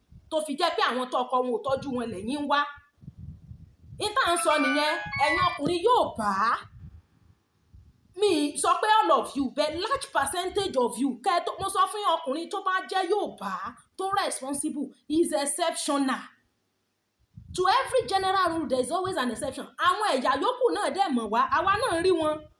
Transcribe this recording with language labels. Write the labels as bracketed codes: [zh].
[yo] Tó fi jẹ́ pé àwọn tó ọkọ wọn ò tọ́jú wọn lẹ́yìn wá. Ìta ń sọ nìyẹn, ẹ̀yin ọkùnrin Yorùbá. Mi sọ pé [en] all of you, but large percentage of you. [yo] Mo sọ fún ọkùnrin tó bá jẹ́ Yorùbá tó responsible is exceptional. [en] To every general rule there is always an exception. [yo] Àwọn ẹ̀yà yòókù náà dẹ̀ mọ̀ wá, àwa náà rí wọn.